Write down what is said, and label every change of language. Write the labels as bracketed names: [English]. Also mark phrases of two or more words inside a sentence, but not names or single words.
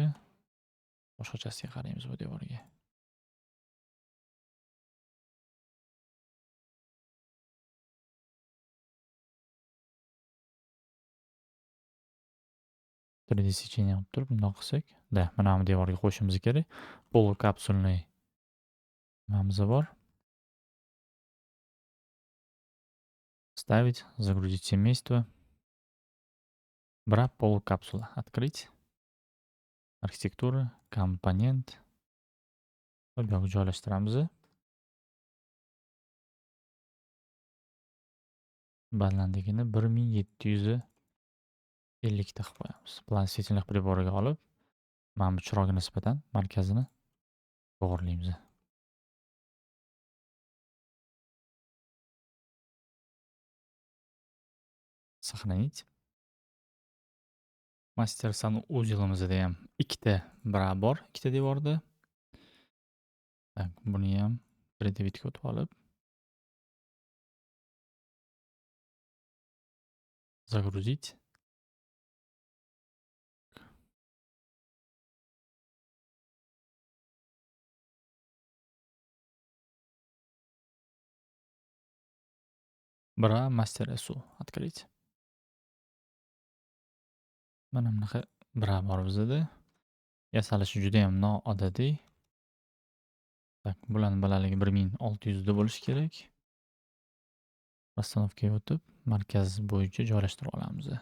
[Uzbek] Boshqachasiga qaraymiz bu devorga. Sechение olib turib bundoq qilsak, mana bu devorga qo'yishimiz kerak. Polukapsulniy nimamiz bor. [Russian] Ставить, загрузить семейство. Бра, полукапсула. Открыть. [Uzbek] Arxitektura, komponent. Va bu yoqqa joylashtiramiz. Balandligini 1750 ta qilib qo'yamiz. [Russian] Plan svetильных приборga [Uzbek] olib, mana bu chiroqqa nisbatan markazini to'g'irlaymiz. [Russian] Сохранить. [Uzbek] Master sanu uzilimizda ham ikkita bra bor, ikkita devorda. Tak, buni ham 3D-vitga o'tib olib, [Russian] загрузить. Бра, Master SU. Открыть. [Uzbek] Mana bunaqa bra bor bizda. Yasalishi juda ham noodatiy. Tak, bularning balandligi 1600 da bo'lishi kerak. Расстановкаga o'tib, markaz bo'yicha joylashtirib olamiz.